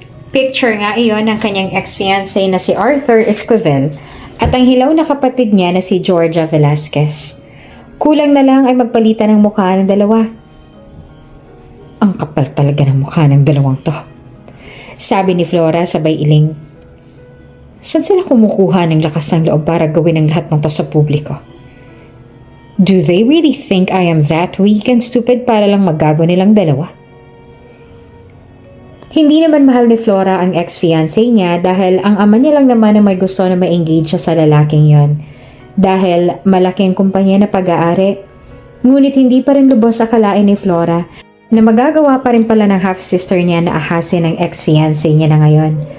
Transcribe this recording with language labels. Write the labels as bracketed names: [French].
[Filipino] Picture nga iyon ng kanyang ex-fiancé na si Arthur Esquivel at ang hilaw na kapatid niya na si Georgia Velasquez. Kulang na lang ay magpalitan ng mukha ng dalawa. Ang kapal talaga ng mukha ng dalawang to. Sabi ni Flora sabay iling. Saan sila kumukuha ng lakas ng loob para gawin ang lahat ng to sa publiko? [English] Do they really think I am that weak and stupid [Filipino] para lang maggago nilang dalawa? Hindi naman mahal ni Flora ang ex-fiancé niya dahil ang ama niya lang naman ang may gusto na ma-engage siya sa lalaking yon. Dahil malaking kumpanya na pag-aari. Ngunit hindi pa rin lubos akalain ni Flora na magagawa pa rin pala ng half-sister niya na ahasin ang ex-fiancé niya na ngayon.